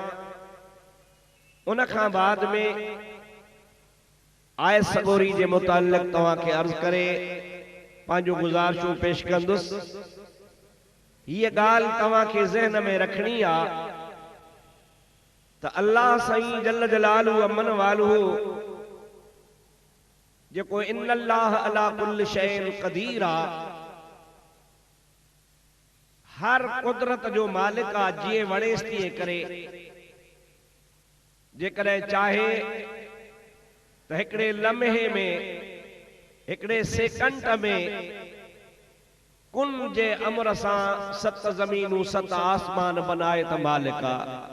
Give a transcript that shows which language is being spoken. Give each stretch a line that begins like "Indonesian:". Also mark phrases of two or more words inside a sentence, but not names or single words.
Sindhi: उन खां बाद में आयत सगोरी जे मुतालिक़ तव्हां खे अर्ज़ करे पंहिंजूं गुज़ारिशूं पेश कंदुसि। हीअ ॻाल्हि तव्हां खे ज़हन में रखणी आहे त अल्लाह साईं
Arabic: جل جلاله عم نواله
Sindhi: जेको
Arabic: إن الله على كل شيء قدير
Sindhi: आ, हर कुदरत जो मालिक आ, जीअं वणेसि तीअं करे। जेकॾहिं चाहे त हिकिड़े लम्हे में, हिकिड़े सेकंड में कुन जे अमर सां 7 ज़मीनूं 7 आसमान बनाए त मालिक आ।